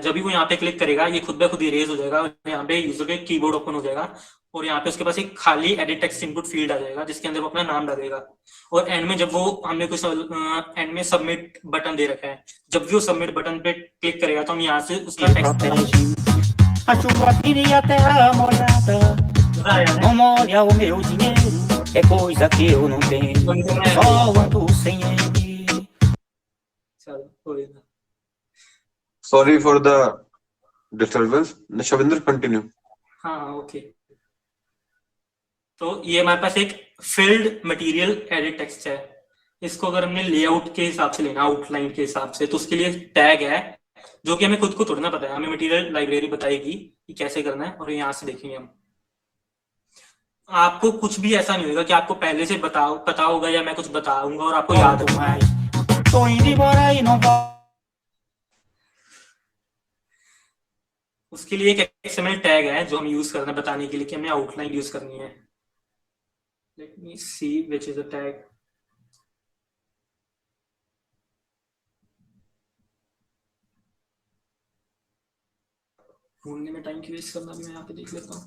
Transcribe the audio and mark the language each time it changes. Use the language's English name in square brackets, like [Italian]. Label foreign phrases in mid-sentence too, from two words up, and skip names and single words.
[Hindi] जब भी वो यहाँ पे क्लिक करेगा ये खुद ब खुद इरेज हो जाएगा और यहाँ पे यूजर के कीबोर्ड ओपन हो जाएगा और यहाँ पे उसके पास एक खाली [English] edit text input field [Hindi] आ जाएगा जिसके अंदर वो अपना नाम डालेगा। और एंड में जब वो हमने कुछ एंड में [English] submit button [Hindi] दे रखा है, जब भी वो [English] submit button [Hindi] पे क्लिक करेगा तो हम यहाँ से उसका टेक्स्ट [Portuguese] A sua filha terra molhada, não molha o meu dinheiro, é coisa que eu não tenho, só ando sem ele. [English] Sorry for the disturbance. Shavinder, continue. [Hindi] हाँ ओके। तो ये हमारे पास एक [English] field material edit text [Hindi] है। इसको अगर हमने लेआउट के हिसाब से लेना, आउटलाइन के हिसाब से, तो उसके लिए टैग है जो कि हमें खुद को थोड़ा ना पता है, हमें [English] material library [Hindi] बताएगी कि कैसे करना है और यहाँ से देखेंगे हम। आपको कुछ भी ऐसा नहीं होगा कि आपको पहले से पता होगा या मैं कुछ बताऊंगा और आपको याद होगा। [Portuguese] Tô indo embora e não volto. [Hindi] उसके लिए एक [English] XML tag [Hindi] है जो हम यूज करना है बताने के लिए कि हमें आउटलाइन यूज करनी है। [English] Let me see which is the tag. [Hindi] ढूंढने में टाइम क्यों वेस्ट करना, मैं यहाँ पे देख लेता हूँ।